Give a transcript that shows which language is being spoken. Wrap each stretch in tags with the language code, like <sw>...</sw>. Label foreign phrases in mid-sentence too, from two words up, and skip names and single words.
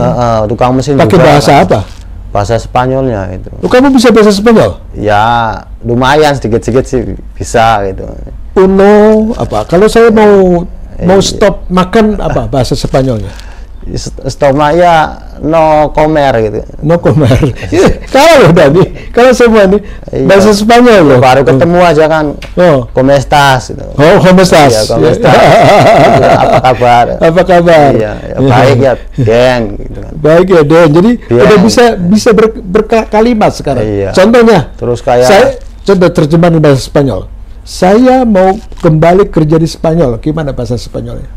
<id>tukang mesin Pakai juga, bahasa kan. apa? Bahasa Spanyolnya itu. Oh, kamu bisa bahasa Spanyol? Ya lumayan sedikit-sedikit sih bisa gitu. Uno apa? Kalau saya mau Iya. stop makan apa bahasa Spanyolnya? Stoma ya</id> <es>no comer</es> <id>gitu.</id> <es>No comer.</es> <id>Kalau udah nih, kalau semua nih Iya. bahasa Spanyol loh. Baru ketemu aja kan. Oh,</id> <es>¿Cómo estás? Gitu. oh, ¿cómo estás? Iya, ¿cómo estás?</es> <id>Gitu, apa kabar? Apa kabar? Iya, ya, baik ya, Den gitu kan. Baik ya, Den. Jadi</id> <es>Bien.</es> <id>udah bisa berkalimat sekarang. Iya. Contohnya, Terus kayak saya contoh terjemahan bahasa Spanyol. Saya mau kembali kerja di Spanyol. Gimana bahasa Spanyolnya?</id>